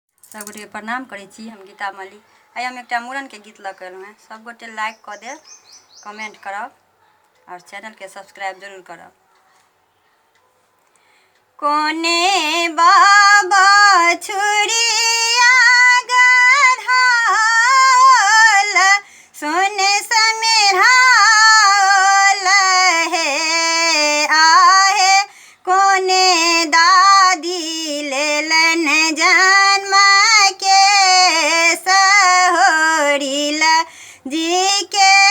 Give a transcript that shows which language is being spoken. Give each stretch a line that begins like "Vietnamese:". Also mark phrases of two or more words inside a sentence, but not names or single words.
Maithili: सब गोटे प्रणाम करै छी। हम गीता मल्लिक। आइ हम एक मूड़न के गीत लऽ एलहुँ हैं। सब गोटे लाइक कऽ देब, कमेंट करब और चैनल के सब्सक्राइब जरूर करब। कोने बाबा छुरिया गढ़ल सुन समिढ़ाल हे आहे कोने दादी लेलन जन्म के सहोरिल जी के